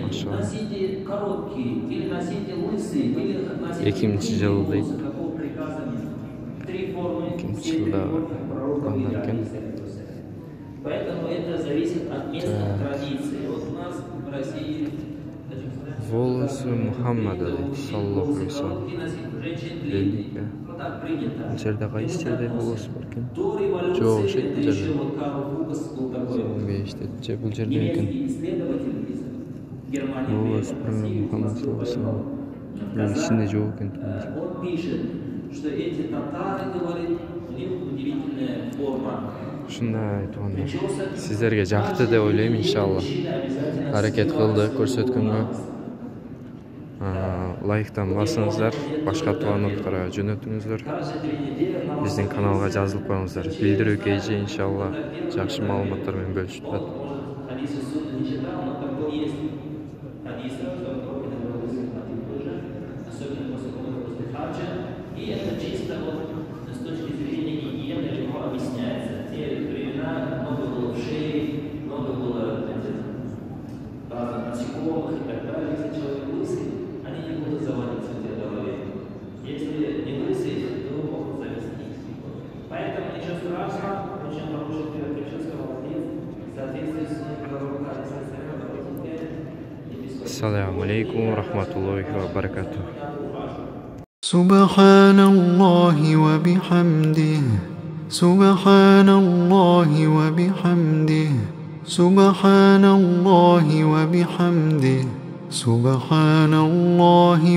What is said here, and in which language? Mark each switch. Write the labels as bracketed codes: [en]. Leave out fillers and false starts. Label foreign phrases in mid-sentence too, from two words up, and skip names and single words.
[ru] Носите короткие, или носите лысые, или носите волосы, какого приказа нет. Три формы пророка. Поэтому это зависит от местных традиций. Вот у нас в России волосы Мухаммада [ar] صلى الله عليه وسلم. [ru] Длинненькие. [ky] Бул жерде кайсы жерде волос бар экен? Жок, ошол жерде. Же бул жерде экен. [ar] Волос Мухаммад صلى الله عليه وسلم. [ky] Ичинде жок экен. [ru] Он пишет, что эти татары, говорит, [ky] Ушундай айтып сиздерге жакты деп ойлойм, иншалла. Аракет кылдык көрсөткөнгө. Лайктан басыңыздар, башка туугандыктарга жөнөтүңүздөр. Биздин каналга жазылып коюңуздар. Билдирүү KG иншалла жакшы маалыматтар менен бөлүшүп турат. [ru] И это чисто вот с точки зрения гигиены легко объясняется. В те времена много было вшей, много было разных насекомых и так далее. Если человек лысый, они не будут заводиться в тебе голове. Если не лысый, то могут завести. Поэтому ничего страшного, очень хороший прическа, молодец. В соответствии с пророком [ar] السلام عليكم ورحمة الله وبركاته. سبحان الله وبحمده سبحان الله وبحمده سبحان الله وبحمده سبحان الله